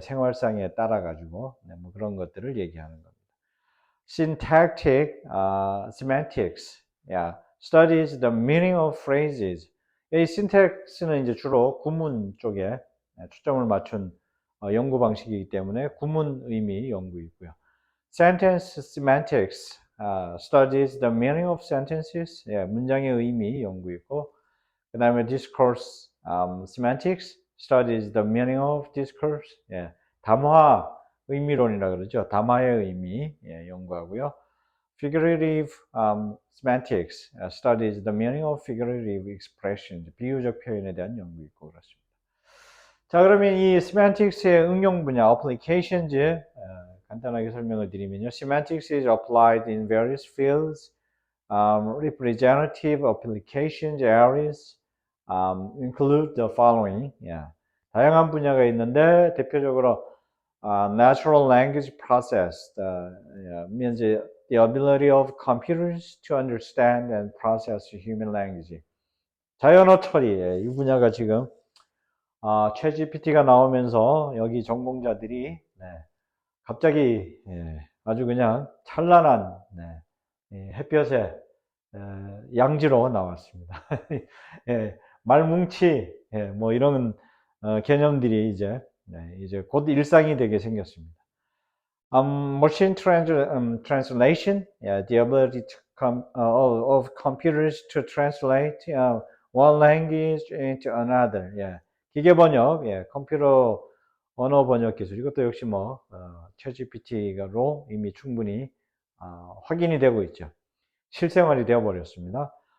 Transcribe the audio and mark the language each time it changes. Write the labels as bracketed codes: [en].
[ko] 생활상에 따라 가지고 뭐 그런 것들을 얘기하는 겁니다. [en] Syntactic semantics, studies the meaning of phrases. [ko] 이 syntax는 이제 주로 구문 쪽에 초점을 맞춘 연구 방식이기 때문에 구문 의미 연구이고요. [en] Sentence semantics studies the meaning of sentences. [ko] 문장의 의미 연구이고, 그 다음에 [en] discourse semantics studies the meaning of discourse. [ko] 담화 의미론이라 그러죠. 담화의 의미 연구하고요. [en] Figurative semantics studies the meaning of figurative expressions. [ko] 비유적 표현에 대한 연구 있고 그렇습니다. 자, 그러면 이 semantics의 응용 분야, applications 간단하게 설명을 드리면요. [en] Semantics is applied in various fields. Representative applications areas include the following. [ko] 다양한 분야가 있는데 대표적으로 [en] natural language process means the ability of computers to understand and process human language. [ko] 자연어 처리, 이 분야가 지금 챗GPT가 나오면서 여기 전공자들이 갑자기 아주 그냥 찬란한 햇볕에 양지로 나왔습니다. 말뭉치 뭐 이런 개념들이 이제 곧 일상이 되게 생겼습니다. [en] Machine translation, the ability of computers to translate one language into another. [ko] 예. 기계 번역, 예. 컴퓨터 언어 번역 기술. 이것도 역시 챗GPT로 이미 충분히 확인이 되고 있죠. 실생활이 되어버렸습니다.